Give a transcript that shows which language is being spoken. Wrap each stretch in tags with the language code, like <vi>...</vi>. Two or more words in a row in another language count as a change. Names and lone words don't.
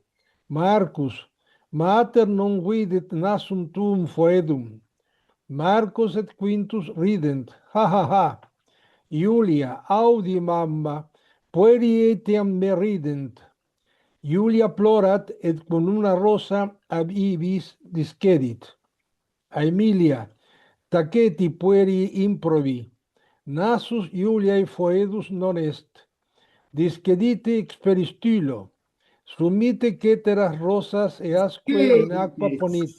<la>Marcus, mater non vidit nasum tuum foedum. Marcus et Quintus rident, ha ha ha. Iulia, audi mamma, pueri etiam me rident. Iulia plorat et con una rosa ab ibis discedit. Aemilia, taceti pueri improbi. Nasus Iuliae foedus non est. Discedite experistulo. Sumite ceteras rosas easque in aqua ponite.</la>